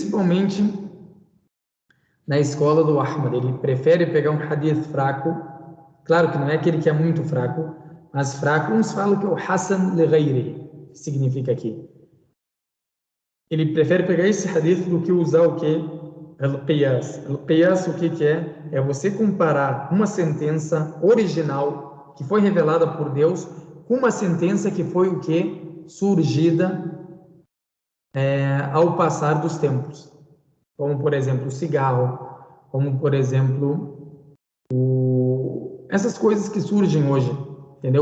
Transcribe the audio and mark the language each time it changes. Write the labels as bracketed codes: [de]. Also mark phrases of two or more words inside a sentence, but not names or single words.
[pt] Principalmente na escola do Ahmad. Ele prefere pegar um hadith fraco Claro que não é aquele que é muito fraco, mas fraco, uns falam que é o [ar] حسن لغيره, [pt] que significa aqui. Ele prefere pegar esse hadith do que usar o quê? Al-Qiyas. Al-Qiyas, o que é? É você comparar uma sentença original, que foi revelada por Deus, com uma sentença que foi o quê? Surgida ao passar dos tempos. Como, por exemplo, o cigarro, como, por exemplo, essas coisas que surgem hoje, entendeu?